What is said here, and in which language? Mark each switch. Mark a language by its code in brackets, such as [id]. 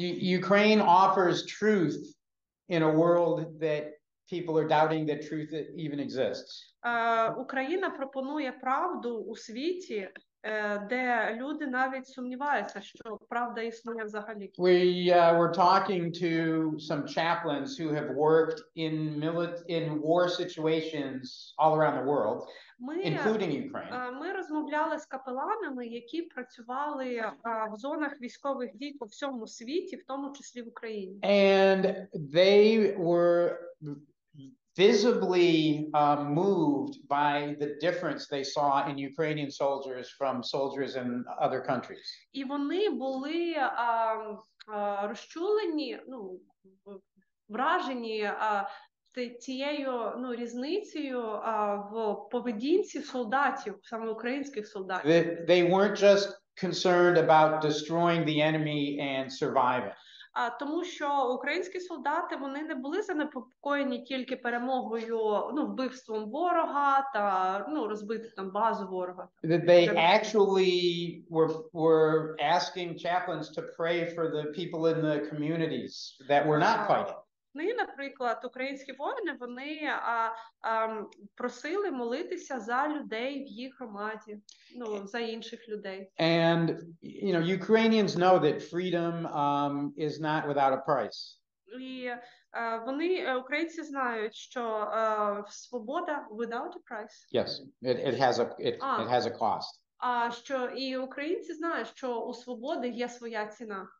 [en] Ukraine offers truth in a world that people are doubting that truth even exists. [uk] Україна пропонує правду у світі, де люди навіть сумніваються, що правда існує взагалі. [en] We were talking to some chaplains who have worked in war situations all around the world, including Ukraine. [uk] Ми розмовляли з капеланами, які працювали в зонах військових дій по всьому світі, в тому числі в Україні. [en] And they were visibly moved by the difference they saw in Ukrainian soldiers from soldiers in other countries. [uk] І вони були розчулені, вражені цією різницею в поведінці солдатів, саме українських солдатів. [en] They weren't just concerned about destroying the enemy and surviving. [uk] Тому що українські солдати, вони не були занепокоєні тільки перемогою, вбивством ворога та, розбити там базу ворога. [en] That they actually were asking chaplains to pray for the people in the communities that were not fighting. [uk] І, наприклад, українські воїни, вони просили молитися за людей в їх громаді, за інших людей. [en] And, Ukrainians know that freedom is not without a price. [uk] І українці знають, що свобода [en] without a price. Yes, it has a cost. [uk] Що і українці знають, що у свободи є своя ціна.